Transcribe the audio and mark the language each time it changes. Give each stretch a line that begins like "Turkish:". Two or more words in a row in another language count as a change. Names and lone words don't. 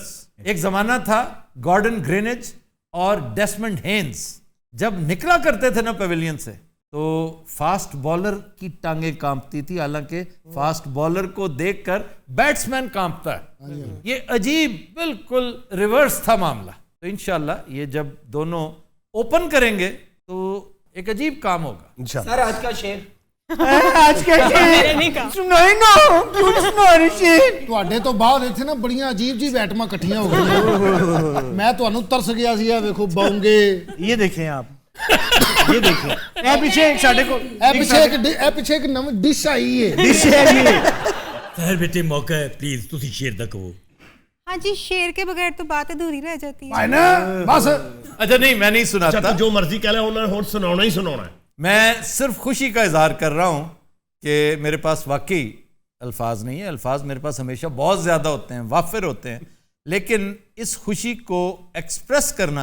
Urdu: ایک زمانہ تھا گارڈن گرینج اور ڈیسمنڈ ہینز جب نکلا کرتے تھے نا پیویلین سے, تو فاسٹ بالر کی ٹانگیں کانپتی تھی, حالانکہ فاسٹ بالر کو دیکھ کر بیٹسمین کانپتا ہے. یہ عجیب بالکل ریورس تھا معاملہ. تو انشاءاللہ یہ جب دونوں اوپن کریں گے تو ایک عجیب کام ہوگا. سر آج کا شیر آج کا میں نہیں کہا. سنائی نا, کیوں نہیں سنا رہے شیر؟
Punjabi: ਤੁਹਾਡੇ ਤੋਂ ਬਾਅਦ ਇੱਥੇ ਨਾ ਬੜੀਆਂ ਅਜੀਬ ਜੀ ਐਟਮਾਂ ਇਕੱਠੀਆਂ ਹੋ ਗਈਆਂ. ਮੈਂ ਤੁਹਾਨੂੰ ਤਰਸ ਗਿਆ ਸੀ, ਆ ਵੇਖੋ ਬਾਉਂਗੇ.
Urdu: یہ دیکھیں آپ, یہ دیکھیں اے پیچھے ایک ساڈے کو
Punjabi: ਇਹ ਪਿੱਛੇ ਇੱਕ ਨਵੀਂ ਡਿਸ਼ ਆਈ ਹੈ.
Urdu: ڈش ہے یہ. طاہر بیٹے موقع ہے, پلیز
Punjabi: تسی شیر دا کہو.
Urdu: ہاں جی, شیر کے بغیر تو بات ادھوری رہ جاتی ہے.
Punjabi: ਭਾਈ ਨਾ ਬਸ
Urdu: اچھا نہیں, میں نہیں سناتا, جو مرضی کہہ لیں انہوں نے سنانا ہی سنانا ہے. میں صرف خوشی کا اظہار کر رہا ہوں کہ میرے پاس واقعی الفاظ نہیں ہیں. الفاظ میرے پاس ہمیشہ بہت زیادہ ہوتے ہیں, وافر ہوتے ہیں, لیکن اس خوشی کو ایکسپریس کرنا.